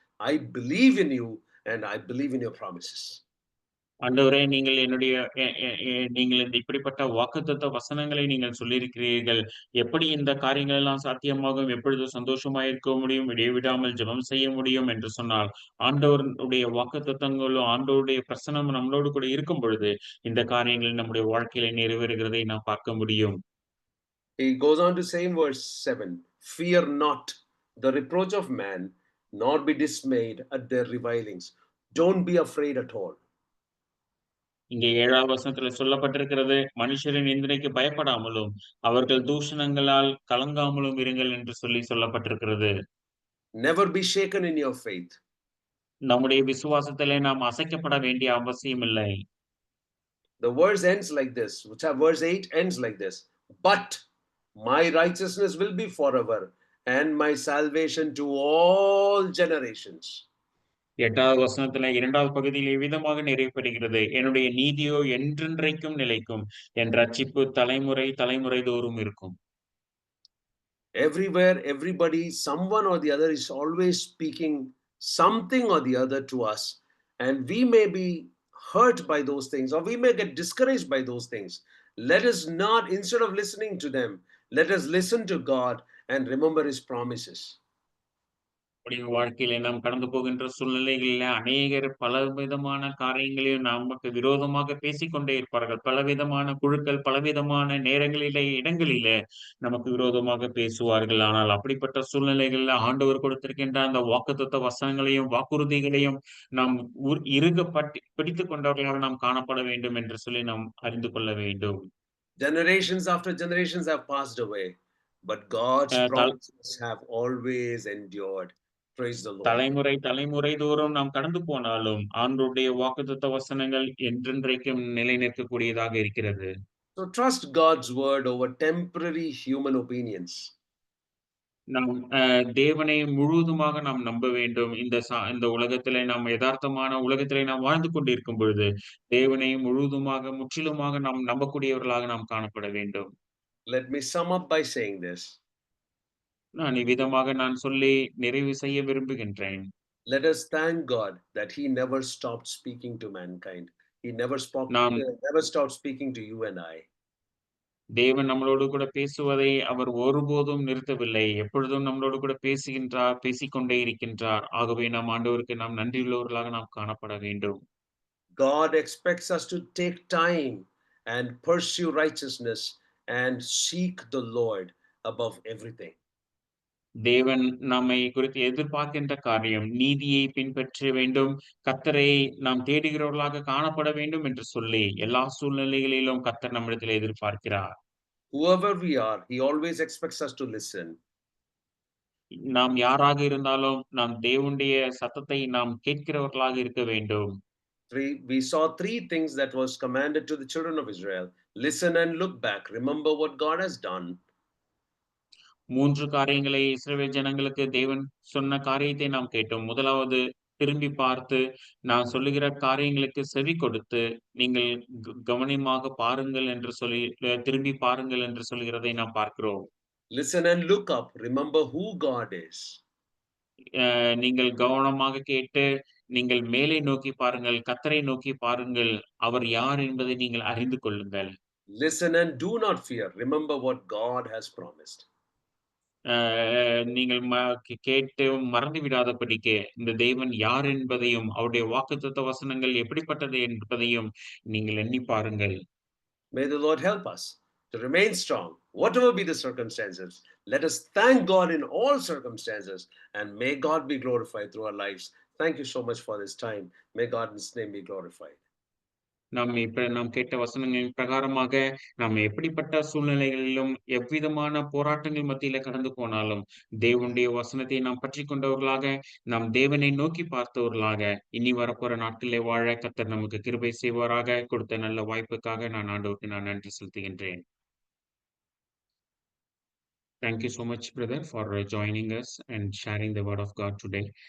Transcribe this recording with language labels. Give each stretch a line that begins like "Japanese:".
English: I believe in you and I believe in your promises.
Tamil: ஆண்டவரே, நீங்கள் என்னுடைய எ எ எ நீங்கள் இந்த இப்படிப்பட்ட வாக்குத்தத்த வசனங்களை நீங்கள் சொல்லியிருக்கிறீர்கள். எப்படி இந்த காரியங்கள் எல்லாம் சாத்தியமாகும்? எப்பொழுது சந்தோஷமாய் இருக்க முடியும்? இடைவிடாமல் ஜெபம் செய்ய முடியும் என்று சொன்னால், ஆண்டவருடைய வாக்குத்தத்தங்களும், ஆண்டவருடைய பிரசன்னம் நம்மளோடு கூட இருக்கும் பொழுது, இந்த காரியங்கள் நம்முடைய வாழ்க்கையில நிறைவேறுகிறதை நாம் பார்க்க முடியும்.
English: He goes on to say in verse 7, fear not the reproach of man, nor be dismayed at their revilings. Don't be afraid at all.
Tamil: இங்கே 7வது வசனத்தில சொல்லப்பட்டிருக்கிறது, மனுஷரின் நிந்தனைக்கு பயப்படாமலும், அவர்கள் தூஷணங்களால் கலங்காமலும் இருங்கள் என்று சொல்லப்பட்டிருக்கிறது.
English: Never be shaken in your faith.
Tamil: நம்முடைய விசுவாசத்திலே நாம் அசைக்கப்பட வேண்டிய அவசியமில்லை.
English: The verse ends like this, verse 8 ends like this. But my righteousness will be forever, and my salvation to all generations.
Tamil: 8வது வசனத்தில 2வது பகுதியில் இவ்விதமாக நிறைவு என்னுடைய நீதியோ என்றென்றைக்கும் நிலைக்கும். என் ரட்சிப்பு தலைமுறை தலைமுறை தோறும் இருக்கும்.
English: Everywhere, everybody, someone or the other is always speaking something or the other to us. And we may be hurt by those things, or we may get discouraged by those things. Let us not, instead of listening to them, let us listen to God and remember His promises.
Tamil: நம்முடைய வாழ்க்கையில நாம் கடந்து போகின்ற சூழ்நிலைகளில அநேகர் பலவிதமான காரியங்களையும் நமக்கு விரோதமாக பேசிக்கொண்டே இருப்பார்கள். பலவிதமான குழுக்கள், பலவிதமான நேரங்களிலே, இடங்களிலே நமக்கு விரோதமாக பேசுவார்கள். ஆனால் அப்படிப்பட்ட சூழ்நிலைகள்ல ஆண்டவர் கொடுத்திருக்கின்ற அந்த வாக்குத்தத்த வசனங்களையும், வாக்குறுதிகளையும் நாம் இறுக பிடித்துக் கொண்டவர்களாக நாம் காணப்பட வேண்டும் என்று சொல்லி நாம் அறிந்து கொள்ள வேண்டும்.
English: Generations after generations have passed away, but God's அ தல் promises have always endured. Praise the Lord.
Tamil: தலைமுறை, தலைமுறை தோறும் நாம் கடந்து போனாலும், ஆண்டவருடைய வாக்குத்தத்த வசனங்கள் என்றென்றைக்கும் நிலை நிற்கக்கூடியதாக இருக்கிறது.
English: So trust God's word over temporary human opinions.
Tamil: நாம் தேவனை முழுவதுமாக நாம் நம்ப வேண்டும். இந்த உலகத்திலே நாம் எதார்த்தமான உலகத்திலே நாம் வாழ்ந்து கொண்டிருக்கும் பொழுது, தேவனை முழுவதுமாக, முற்றிலுமாக நாம் நம்பக்கூடியவர்களாக நாம் காணப்பட வேண்டும்.
English: Let me sum up by saying this.
Tamil: நான் சொல்லி நிறைவு செய்ய விரும்புகின்றேன்.
English: Let us thank God that He never stopped speaking to mankind. He
Tamil: நாம்
English: never stopped speaking to you and I.
Tamil: தேவன் நம்மளோடு கூட பேசுவதை அவர் ஒருபோதும் நிறுத்தவில்லை. எப்பொழுதும் நம்மளோடு கூட பேசிக்கொண்டே இருக்கின்றார். ஆகவே நாம் ஆண்டவருக்கு நாம் நன்றியுள்ளவர்களாக நாம் காணப்பட வேண்டும்.
English: God expects us to take time and pursue righteousness and seek the Lord above everything.
Tamil: தேவன் நம்மை குறித்து எதிர்பார்க்கின்ற காரியம் நீதியை பின்பற்ற வேண்டும். கர்த்தரை நாம் தேடுகிறவர்களாக காணப்பட வேண்டும் என்று சொல்லி எல்லா சூழ்நிலைகளிலும் கர்த்தர் நம்மிடத்தில் எதிர்பார்க்கிறார்.
English: Whoever we are, He always expects us to listen.
Tamil: நாம் யாராக இருந்தாலும் நாம் தேவனுடைய சத்தத்தை நாம் கேட்கிறவர்களாக இருக்க வேண்டும்.
English: We saw three things that was commanded to the children of Israel. Listen and look back. Remember what God has done.
Tamil: 3 காரியங்களை இஸ்ரவேல் ஜனங்களுக்கு தேவன் சொன்ன காரியத்தை நாம் கேட்டோம். முதலாவது திரும்பி பார்த்து, நான் சொல்லுகிற காரியங்களுக்கு செவி கொடுத்து, நீங்கள் கவனமாக பாருங்கள் என்று சொல்லி திரும்பி பாருங்கள் என்று சொல்கிறதை நாம் பார்க்கிறோம்.
English: Listen and look up. Remember who God is.
Tamil: நீங்கள் கவனமாக கேட்டு, நீங்கள் மேலே நோக்கி பாருங்கள், கர்த்தரை நோக்கி பாருங்கள். அவர் யார் என்பதை நீங்கள் அறிந்து கொள்ளுங்கள்.
English: Listen and do not fear. Remember what God has promised.
Tamil: அ நீங்கள் கேட்டு மறந்து விடாதபடிக்கு, இந்த தேவன் யார் என்பதையும், அவருடைய வாக்குத்தத்த வசனங்கள் எப்படிப்பட்டது என்பதையும் நீங்கள் எண்ணி பாருங்கள்.
English: May the Lord help us. to remain strong, whatever be the circumstances. Let us thank God in all circumstances, and may God be glorified through our lives. Thank you so much for this time. May God's name be glorified.
Tamil: நாம் கேட்ட வசனங்களின் பிரகாரமாக, நாம் எப்படிப்பட்ட சூழ்நிலைகளிலும், எவ்விதமான போராட்டங்கள் மத்தியில கடந்து போனாலும், தேவனுடைய வசனத்தை நாம் பற்றிக் கொண்டவர்களாக, நாம் தேவனை நோக்கி பார்த்தவர்களாக, இனி வரப்போற நாட்களிலே வாழ கர்த்தர் நமக்கு கிருபை செய்வாராக. கொடுத்த நல்ல வாய்ப்புக்காக ஆண்டவருக்கு நன்றி செலுத்துகின்றேன்.
English: Thank you so much, brother, for joining us and sharing the word of God today.